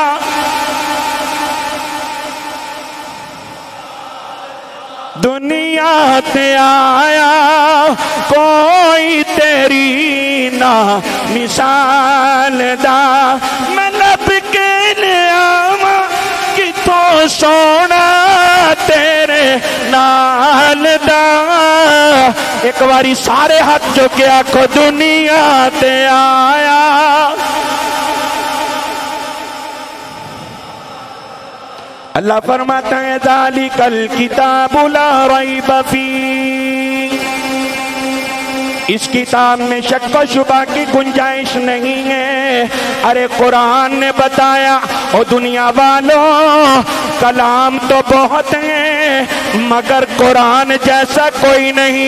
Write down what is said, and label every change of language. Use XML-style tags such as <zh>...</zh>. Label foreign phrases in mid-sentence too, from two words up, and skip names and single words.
<pa>دنیا تے آیا کوئی تیری نہ مثال دا میں لبھ کے لے آواں کتھوں سوہنا تیرے نال دا اک باری سارے ہاتھ چکے آکھو دنیا تے آیا</pa> <ur>اللہ فرماتا ہے</ur> <ar>ذلك الكتاب لا ريب في</ar> <ur>اس کتاب میں شک و شبہ کی گنجائش نہیں ہے. ارے قرآن نے بتایا او دنیا والو کلام تو بہت ہیں مگر قرآن جیسا کوئی نہیں.</ur>